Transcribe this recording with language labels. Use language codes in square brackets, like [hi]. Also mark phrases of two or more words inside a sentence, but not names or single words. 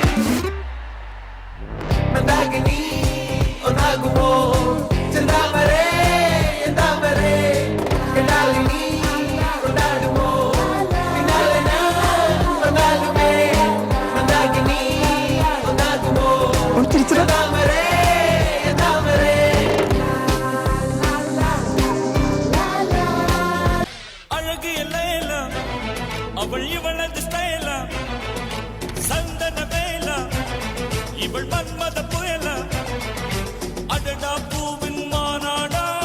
[ml] മന്ദാകിനി ഒന്നാകുമോ ചെന്താമരേ എന്താമരേ കണ്ടാലിനി കൊണ്ടാടുമോ പിന്നാലെ വന്നാലുമേ മന്ദാകിനി ഒന്നാകുമോ ചെന്താമരേ എന്താമരേ [ta] அழகு எல்லாம் அவள் இவளது ஸ்டைலா சந்தன வேலா இவள் மன்மத புயலா அடடா பூவின் மாநாடா